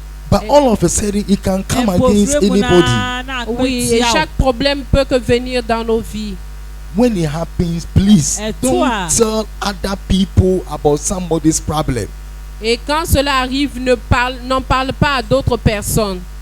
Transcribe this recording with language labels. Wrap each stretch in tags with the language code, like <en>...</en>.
<en>But all of a sudden it can come against anybody.</en> <fr>Oui, et chaque problème peut que venir dans nos vies.</fr> <en>When it happens, please don't tell other people about somebody's problem.</en> <fr>Et quand cela arrive, n'en parle pas à d'autres personnes.</fr>